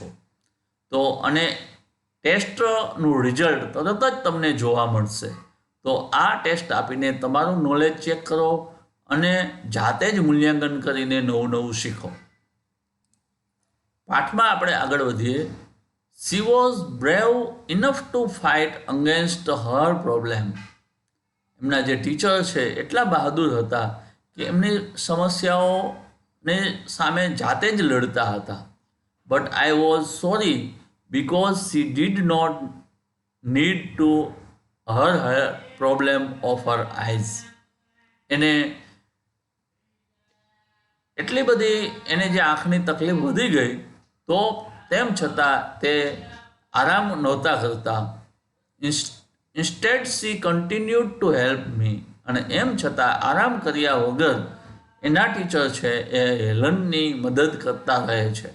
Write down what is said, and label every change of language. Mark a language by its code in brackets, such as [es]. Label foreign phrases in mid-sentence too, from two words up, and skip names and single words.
[gu] તો અને ટેસ્ટનું રિઝલ્ટ તરત જ તમને જોવા મળશે. તો આ ટેસ્ટ આપીને તમારું [en] knowledge check [gu] કરો અને જાતે જ મૂલ્યાંકન કરીને નવું નવું શીખો. પાઠમાં આપણે આગળ વધીએ. [en] She was brave enough to fight against her problem. [gu] એમના જે ટીચર છે એટલા બહાદુર હતા કે એમની સમસ્યાઓને સામે જાતે જ લડતા હતા. [en] but I was sorry because she did not need to her problem of her eyes. [gu] એને એટલી બધી એને જે આંખની તકલીફ વધી ગઈ તો તેમ છતાં તે આરામ નહોતા કરતા. [en] instead she continued to help me. [gu] અને એમ છતાં આરામ કર્યા વગર એના ટીચર છે એ હેલનની મદદ કરતા રહે છે.